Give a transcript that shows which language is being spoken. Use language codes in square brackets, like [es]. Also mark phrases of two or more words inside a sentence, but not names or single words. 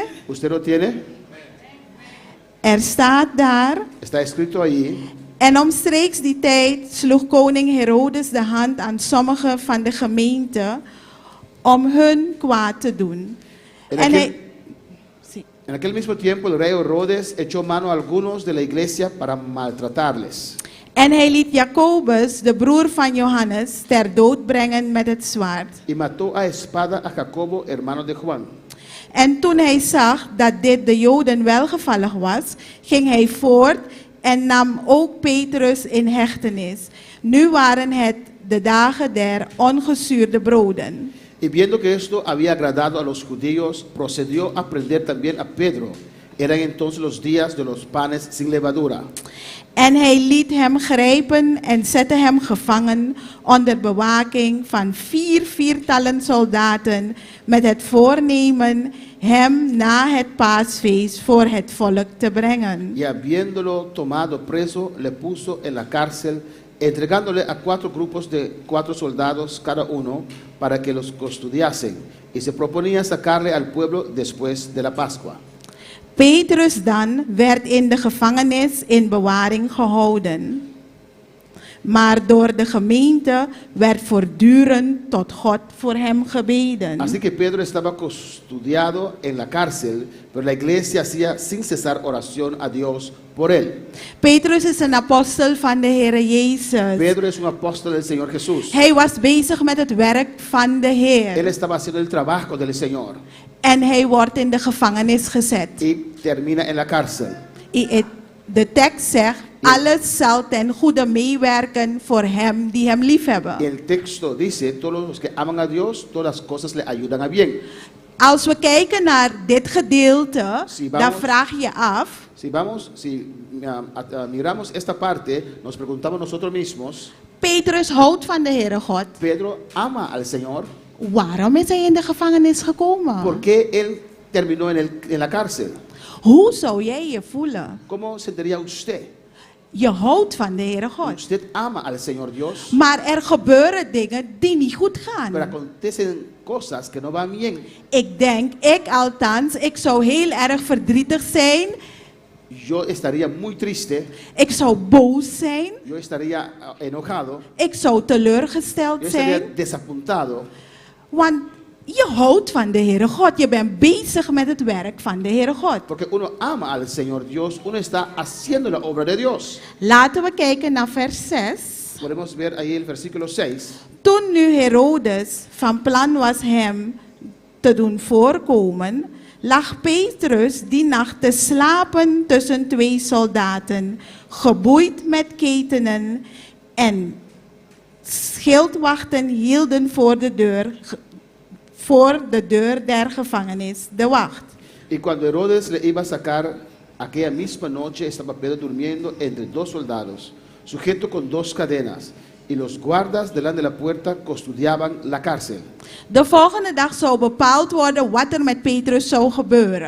[es] ¿Usted lo tiene? [nl] Er staat daar. [es] Está escrito allí. [nl] En omstreeks die tijd sloeg koning Herodes de hand aan sommigen van de gemeente om hun kwaad te doen. En [es] En aquel- [nl] hij, [es] En aquel mismo tiempo el rey Herodes echó mano a algunos de la iglesia para maltratarles. [nl] en hij liet Jacobus, de broer van Johannes, ter dood brengen met het zwaard. [es] Y mató a espada a Jacobo, hermano de Juan. [nl] En toen hij zag dat dit de Joden welgevallig was, ging hij voort en nam ook Petrus in hechtenis. Nu waren het de dagen der ongezuurde broden. [es] Y viendo que esto había agradado a los judíos, procedió a prender también a Pedro. Eran entonces los días de los panes sin levadura. [nl] En hij liet hem grijpen en zette hem gevangen onder bewaking van 4 viertallen soldaten met het voornemen hem na het paasfeest voor het volk te brengen. [es] Y habiéndolo tomado preso, le puso en la cárcel, entregándole a 4 grupos de 4 soldados cada uno para que los custodiasen. Y se proponía sacarle al pueblo después de la Pascua. [nl] Petrus dan werd in de gevangenis in bewaring gehouden. Maar door de gemeente werd voortdurend tot God voor hem gebeden. [es] Así que Pedro estaba custodiado en la cárcel, pero la iglesia hacía sin cesar oración a Dios por él. [nl] Petrus is een apostel van de Heer Jezus. [es] Pedro es un apóstol del Señor Jesús. [nl] Hij was bezig met het werk van de [es] Él [nl] Heer. [es] estaba haciendo el trabajo del Señor [nl] En hij wordt in de gevangenis gezet. [es] y termina en la cárcel. [nl] De tekst zegt, alles zal ten goede meewerken voor hem die hem [es] Y [nl] liefhebben. [es] el texto dice, todos los que aman a Dios, todas las cosas le ayudan a bien. [nl] Als we kijken naar dit gedeelte, [es] Sí, vamos. [nl] dan vraag je af, [es] Si miramos esta parte, nos preguntamos nosotros mismos, [nl] Petrus houdt van de Heere God. [es] Pedro ama al Señor, [nl] Waarom is hij in de gevangenis gekomen? [es] ¿por qué él terminó en la cárcel? [nl] Hoe zou jij je voelen? [es] ¿Cómo sentiría usted? [nl] Je houdt van de Heere God. [es] Usted ama al Señor Dios, [nl] Maar er gebeuren dingen die niet goed gaan. [es] pero acontecen cosas que no van bien. [nl] Ik denk, ik althans, ik zou heel erg verdrietig zijn. [es] Yo estaría muy triste, [nl] Ik zou boos zijn. [es] yo estaría enojado, [nl] Ik zou teleurgesteld [es] yo estaría [nl] zijn. [es] desapuntado, [nl] Want je houdt van de Heere God. Je bent bezig met het werk van de Heere God. [es] porque uno ama al Señor Dios, uno está haciendo la obra de Dios. [nl] Laten we kijken naar vers 6. [es] Podemos ver ahí el versículo 6. [nl] Toen nu Herodes van plan was hem te doen voorkomen, lag Petrus die nacht te slapen tussen 2 soldaten, geboeid met ketenen, en schildwachten hielden voor de deur der gevangenis de wacht. [es] Y cuando Herodes le iba a sacar, aquella misma noche estaba Pedro durmiendo entre 2 soldados, sujeto con 2 cadenas, y los guardas delante de la puerta custodiaban la cárcel. [nl] De volgende dag zou bepaald worden wat er met Petrus zou gebeuren.